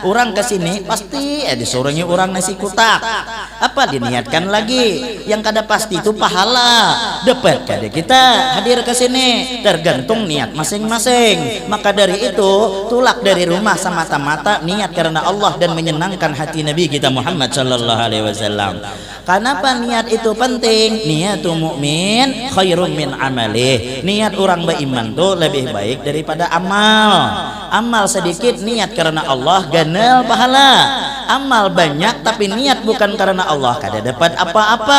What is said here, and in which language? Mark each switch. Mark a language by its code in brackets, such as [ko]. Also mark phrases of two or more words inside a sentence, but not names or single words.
[id] Orang kesini pasti disuruhnya orang nasi kotak. Apa diniatkan lagi? [bjn] Yang kada pasti itu pahala dapat kada kita hadir ke sini, tergantung niat masing-masing. Maka dari itu tulak dari rumah semata-mata niat karena Allah dan menyenangkan hati Nabi kita Muhammad [ar] sallallahu alaihi wasallam. [bjn] Kenapa niat itu penting? [ar] Niatul mukmin khairum min amalih. [bjn] Niat orang beriman tuh lebih baik daripada amal. Amal sedikit niat karena Allah ganal pahala. Amal banyak tapi niat bukan karena Allah kada dapat apa-apa.